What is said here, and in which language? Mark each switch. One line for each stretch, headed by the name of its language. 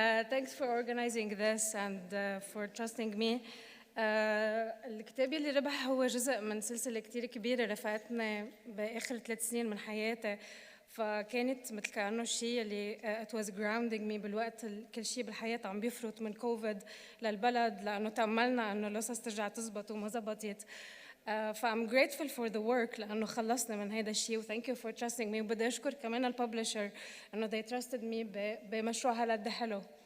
English: Thanks for organizing this and for trusting me.
Arabic: الكتاب اللي ربح هو جزء من سلسلة كتير كبيرة رفقتنا بآخر 3 سنين من حياتي، فكانت مثل كأنه الشيء اللي
English: it was grounding me
Arabic: بالوقت كل شيء بالحياة عم بيفرط من كوفيد للبلد، لأنه تأملنا أنه القصص ترجع تزبط وما زبطت.
English: فأم grateful for the work
Arabic: لأنه خلصنا من هذا الشيء و
English: thank you for trusting me.
Arabic: وبدي أشكر كمان الببلشر أنه
English: they trusted me
Arabic: بمشروع هالقد حلو.